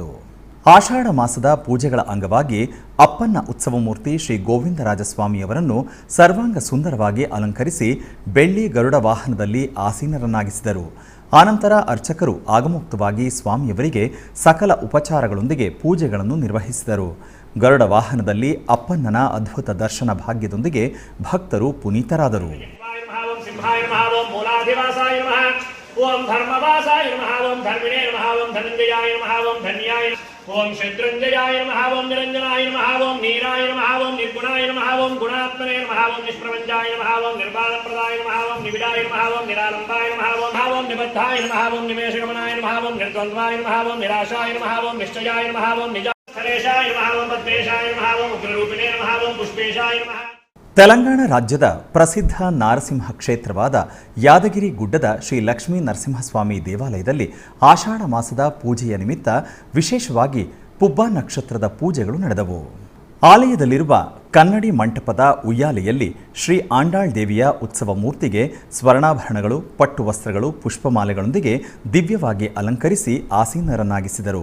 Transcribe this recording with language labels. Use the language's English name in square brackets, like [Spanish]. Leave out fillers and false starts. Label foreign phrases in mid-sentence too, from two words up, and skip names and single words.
[Kannada] ಆಷಾಢ ಮಾಸದ ಪೂಜೆಗಳ ಅಂಗವಾಗಿ ಅಪ್ಪನ್ನ ಉತ್ಸವ ಮೂರ್ತಿ ಶ್ರೀ ಗೋವಿಂದರಾಜಸ್ವಾಮಿಯವರನ್ನು ಸರ್ವಾಂಗ ಸುಂದರವಾಗಿ ಅಲಂಕರಿಸಿ ಬೆಳ್ಳಿ ಗರುಡ ವಾಹನದಲ್ಲಿ ಆಸೀನರನ್ನಾಗಿಸಿದರು. ಆನಂತರ ಅರ್ಚಕರು ಆಗಮೋಕ್ತವಾಗಿ ಸ್ವಾಮಿಯವರಿಗೆ ಸಕಲ ಉಪಚಾರಗಳೊಂದಿಗೆ ಪೂಜೆಗಳನ್ನು ನಿರ್ವಹಿಸಿದರು. ಗರುಡ ವಾಹನದಲ್ಲಿ ಅಪ್ಪನ್ನನ ಅದ್ಭುತ ದರ್ಶನ ಭಾಗ್ಯದೊಂದಿಗೆ ಭಕ್ತರು ಪುನೀತರಾದರು. [Sanskrit] ओम धर्मवासाय नमः ओम धर्मिणे नमः ओम धनंजयाय नमः ओम धन्याय ओम शत्रुंजयाय नमः ओम निरंजनाय नमः ओम नीराय नमः ओम निर्गुणाय नमः ओम गुणात्मने नमः ओम निष्प्रपंचाय नमः ओम निर्वाणप्रदाय नमः ओम निविडाय नमः ओम निरालंबाय नमः ओम निबद्धाय नमः ओम निमेषगमनाय नमः ओम निर्द्वन्द्वाय नमः ओम निराशाय नमः ओम निश्चयाय नमः ओम निजाखलेशाय नमः ओम पद्मेशाय नमः ओम उग्ररूपिणे नमः ओम पुष्पेशाय नमः। [Kannada] ತೆಲಂಗಾಣ ರಾಜ್ಯದ ಪ್ರಸಿದ್ಧ ನಾರಸಿಂಹ ಕ್ಷೇತ್ರವಾದ ಯಾದಗಿರಿ ಗುಡ್ಡದ ಶ್ರೀ ಲಕ್ಷ್ಮೀ ನರಸಿಂಹಸ್ವಾಮಿ ದೇವಾಲಯದಲ್ಲಿ ಆಷಾಢ ಮಾಸದ ಪೂಜೆಯ ನಿಮಿತ್ತ ವಿಶೇಷವಾಗಿ ಪುಬ್ಬ ನಕ್ಷತ್ರದ ಪೂಜೆಗಳು ನಡೆದವು. ಆಲಯದಲ್ಲಿರುವ ಕನ್ನಡಿ ಮಂಟಪದ ಉಯ್ಯಾಲೆಯಲ್ಲಿ ಶ್ರೀ ಆಂಡಾಳ್ ದೇವಿಯ ಉತ್ಸವ ಮೂರ್ತಿಗೆ ಸ್ವರ್ಣಾಭರಣಗಳು, ಪಟ್ಟು ವಸ್ತ್ರಗಳು, ಪುಷ್ಪಮಾಲೆಗಳೊಂದಿಗೆ ದಿವ್ಯವಾಗಿ ಅಲಂಕರಿಸಿ ಆಸೀನರನ್ನಾಗಿಸಿದರು.